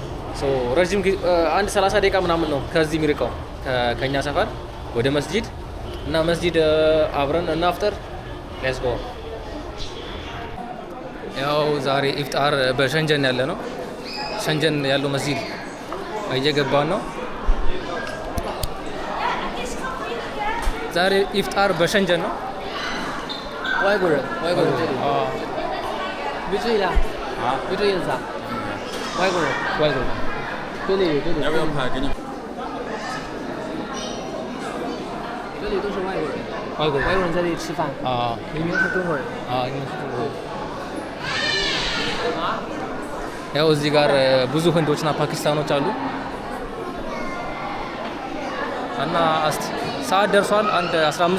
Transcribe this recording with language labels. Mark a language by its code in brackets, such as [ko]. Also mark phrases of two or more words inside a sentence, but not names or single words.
[am] ረጅም አንድ 30 ደቂቃ ምናምን ነው ከዚህ የሚርቀው ከኛ ሰፈር ወደ መስጂድ እና መስጂድ አብረን እናፍጠር። [en] let's go። [am] ያው ዛሬ ኢፍጣር በሸንጀን ያለ ነው። ሸንጀን ያለው መስጂድ እየገባን ነው። ዛሬ ኢፍጣር በሸንጀን ነው። [zh] 外国人这里没注意了啊，没注意啥？外国人，这里要不要拍给你？这里都是外国人，外国人在这里吃饭啊明明是中国人。应该是中国人。 [am] ያው እዚህ ጋር ብዙ ህንዶችና ፓኪስታኖች አሉ እና ሰዓት ደርሷል። አንድ 15